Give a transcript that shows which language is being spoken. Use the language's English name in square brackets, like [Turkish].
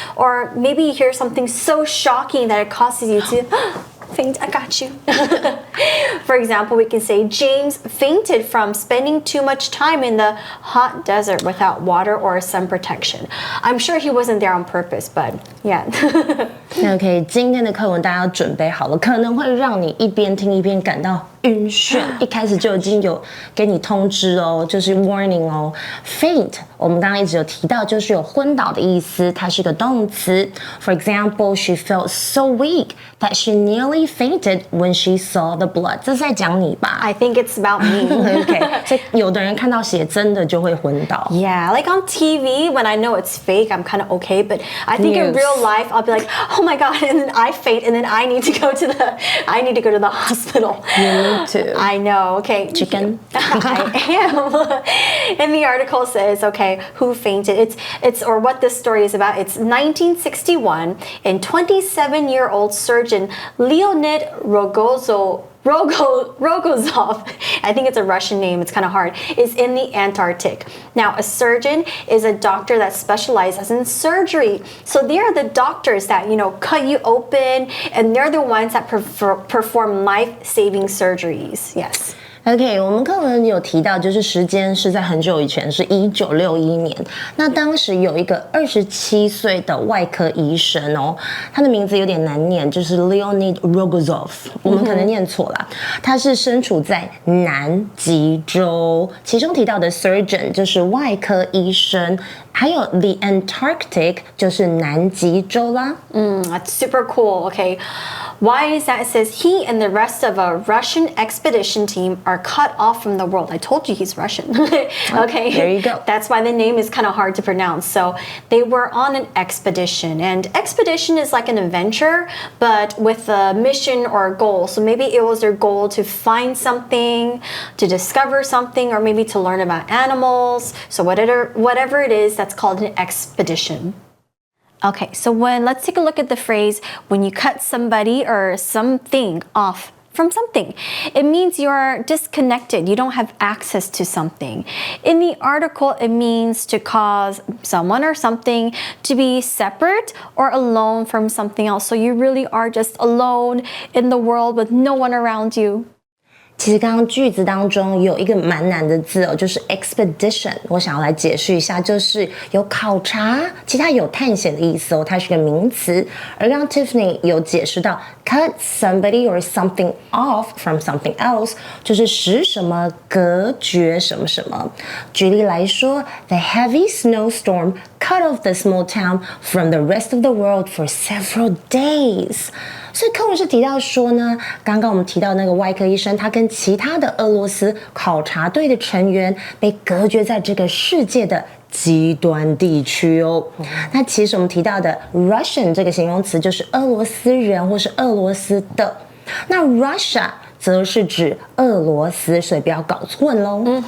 [English] Or maybe you hear something so shocking that it causes you to faint. I got you. For example, we can say James fainted from spending too much time in the hot desert without water or sun protection. I'm sure he wasn't there on purpose, but yeah. [Chinese] OK， 今天的课文大家要准备好了，可能会让你一边听一边感到晕眩。一开始就已经有给你通知哦，就是 warning 哦。 Faint， 我们刚刚一直有提到，就是有昏倒的意思，它是个动词。 [English] For example, she felt so weak that she nearly fainted when she saw the blood. [Chinese] 这是在讲你吧 [English] I think it's about me. [Chinese] OK， 所以有的人看到血真的就会昏倒。 [English] Yeah, like on TV, when I know it's fake, I'm kind of okay. But I think in real life, I'll be like, oh my god, and then I faint, and then I need to go to the hospital. You need to. I know. Okay. Chicken. I am. And the article says, okay, who fainted? It's or what this story is about. It's 1961, and 27-year-old surgeon Leonid Rogozov, I think it's a Russian name, it's kind of hard, is in the Antarctic. Now, a surgeon is a doctor that specializes in surgery. So they are the doctors that, cut you open, and they're the ones that perform life-saving surgeries. Yes. [Chinese] OK， 我们课文有提到，就是时间是在很久以前，是1961年。那当时有一个27岁的外科医生哦，他的名字有点难念，就是 Leonid Rogozov， 我们可能念错了。他是身处在南极洲，其中提到的 surgeon 就是外科医生，还有 the Antarctic 就是南极洲啦。 [English] That's super cool. Okay. Why is that? It says he and the rest of a Russian expedition team are cut off from the world. I told you he's Russian. Okay, there you go. That's why the name is kind of hard to pronounce. So they were on an expedition, and expedition is like an adventure, but with a mission or a goal. So maybe it was their goal to find something, to discover something, or maybe to learn about animals. So whatever it is, that's called an expedition. Okay, so let's take a look at the phrase, when you cut somebody or something off from something. It means you're disconnected. You don't have access to something. In the article, it means to cause someone or something to be separate or alone from something else. So you really are just alone in the world with no one around you. [Chinese] 其实刚刚句子当中有一个蛮难的字哦，就是 expedition。我想要来解释一下，就是有考察，其他有探险的意思哦，它是个名词。而刚刚 Tiffany 有解释到 [English] cut somebody or something off from something else， [Chinese] 就是使什么隔绝什么什么。举例来说 [English] ，The heavy snowstorm cut off the small town from the rest of the world for several days。 [Chinese] 所以课文是提到说呢，刚刚我们提到那个外科医生，他跟其他的俄罗斯考察队的成员被隔绝在这个世界的极端地区哦。那其实我们提到的 Russian 这个形容词就是俄罗斯人或是俄罗斯的，那 Russia 则是指俄罗斯，所以不要搞混咯。